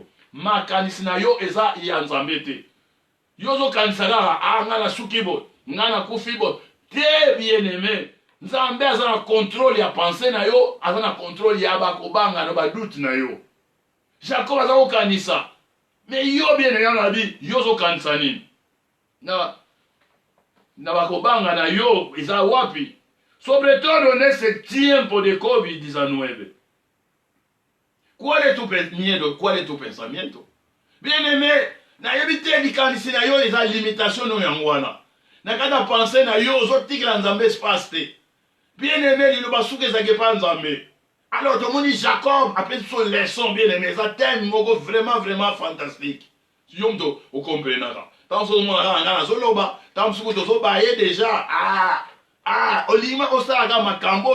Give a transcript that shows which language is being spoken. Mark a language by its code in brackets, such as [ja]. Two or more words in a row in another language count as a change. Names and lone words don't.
[ln] makanisi na yo eza ya nzambe te yo ozokanisa kaka nga nasuki bo nga nakufi bo te [fr] bien aimé [ln] nzambe aza na contrôle ya pensée na yo aza na contrôle ya bakobanga na badute na yo Jacob aza kokanisa mais yo [fr] bien aimé [ln] nabi yo ozokanisa nini na bakobanga na yo eza wapi [es] sobre todo nesse tiempo de COVID-19 ¿cuál es tu miedo? ¿Cuál es tu pensamiento? [fr] Bien aimé [ln] nayebi te likanisi na yo eza limitation no yango wana nakata pense na yo ozotikela nzambe espace te [fr] bien aimé [ln] liloba suki ezaki epa nzambe alors tomoni Jacob apesi biso [fr] leçon bien aimé [ln] eza thème moko [fr] vraiment fantastique [ln] yo moto okomprenaka ntango sozomonaka nga nazoloba ntango mosuku tozoba ye deja olingi osalaka makambo